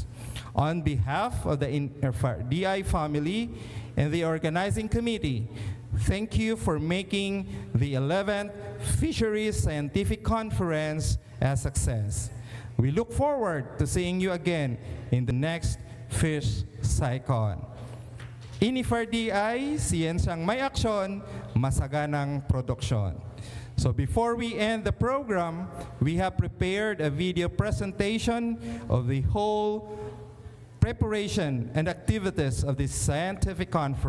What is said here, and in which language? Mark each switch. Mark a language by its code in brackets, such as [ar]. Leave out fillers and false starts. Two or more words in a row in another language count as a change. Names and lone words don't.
[en] On behalf of the DI family and the organizing committee, thank you for making the 11th Fisheries Scientific Conference a success. We look forward to seeing you again in the next Fish SciCon. [tl] INIFAR-DI, siyensyang may aksyon, masaganang produksyon. [en] So before we end the program, we have prepared a video presentation of the whole preparation and activities of this scientific conference.